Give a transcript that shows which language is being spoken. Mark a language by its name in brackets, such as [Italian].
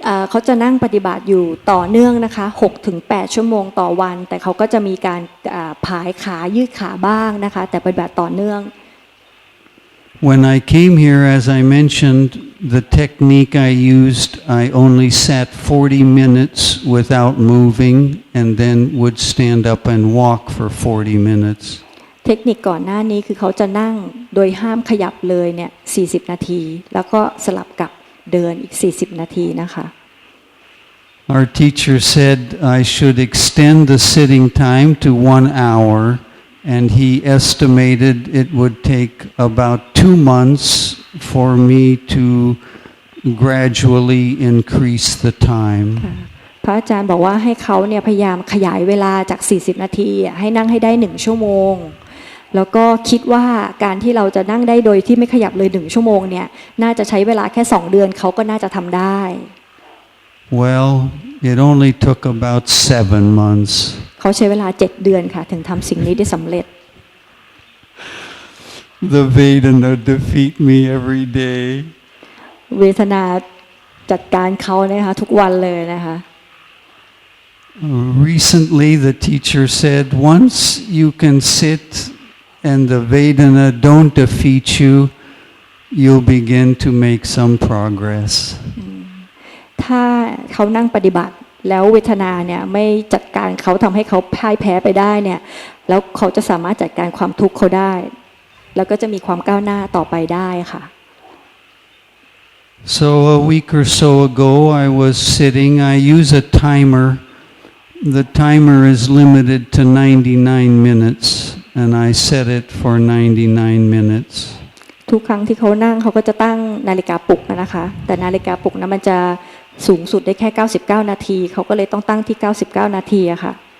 [Thai] เขาจะนั่งปฏิบัติอยู่ต่อเนื่องนะคะ 6-8 ชั่วโมงต่อวันแต่เขาก็จะมีการผายขายืดขาบ้างนะคะแต่ปฏิบัติต่อเนื่อง [English] When I came here, as I mentioned, the technique I used, I only sat 40 minutes without moving and then would stand up and walk for 40 minutes. [Thai] เทคนิคก่อนหน้านี้คือเขาจะนั่งโดยห้ามขยับเลยเนี่ย40นาทีแล้วก็สลับกับเดินอีก40นาทีนะคะ [English] Our teacher said I should extend the sitting time to 1 hour, and he estimated it would take about 2 months for me to gradually increase the time. [Thai] พระ ระอาจารย์บอกว่าให้เขาเนี่ยพยายามขยายเวลาจาก40นาทีให้นั่งให้ได้1ชั่วโมงแล้วก็คิดว่าการที่เราจะนั่งได้โดยที่ไม่ขยับเลย1ชั่วโมงเนี่ยน่าจะใช้เวลาแค่2เดือนเขาก็น่าจะทำได้ [English] Well, it only took about 7 months. [Thai] เขาใช้เวลา7เดือนค่ะถึงทำสิ่งนี้ได้สำเร็จ [English] The Vedana defeat me every day. [Thai] เวทนาจัดการเขานะคะทุกวันเลยนะคะ [English] Recently, the teacher said, once you can sit and the Vedana don't defeat you, you'll begin to make some progress. [Thai] ถ้าเขานั่งปฏิบัติแล้วเวทนาเนี่ยไม่จัดการเขาทำให้เขาพ่ายแพ้ไปได้เนี่ยแล้วเขาจะสามารถจัดการความทุกข์เขาได้แล้วก็จะมีความก้าวหน้าต่อไปได้ค่ะ [English] So a week or so ago, I was sitting. I use a timer. The timer is limited to 99 minutes, and I set it for 99 minutes. [Thai] ทุกครั้งที่เขานั่งเขาก็จะตั้งนาฬิกาปลุกนะคะแต่นาฬิกาปลุกนั้นมันจะสูงสุดได้แค่99นาทีเขาก็เลยต้องตั้งที่99นาทีอะค่ะ